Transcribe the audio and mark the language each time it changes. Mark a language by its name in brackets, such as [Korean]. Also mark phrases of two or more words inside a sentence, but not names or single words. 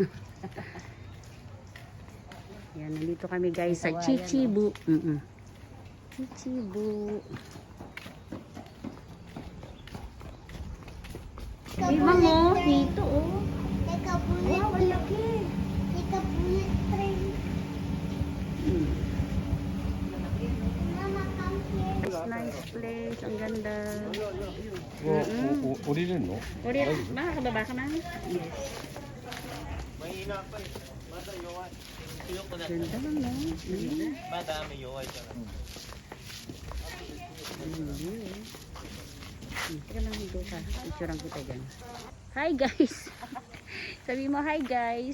[Filipino] Yan, nandito kami guys sa Chichibu. Chichibu. Di ba mo? Dito oh. Teka, bullet. Wow, ang laki. Teka, [English] bullet train. Mama, come here. Nice, nice place. [Filipino] Ang ganda. [Japanese] 降りれるの？ [Filipino] Uri, makakababa ka na? Yes. Mahina pa eh. Bata yowa. Tuyok ko na. Ganda lang no? Bata may yowa siya. Teka lang dito ka. Picturean kita dyan. [English] Hi guys! [Filipino] Sabi mo [English] hi guys!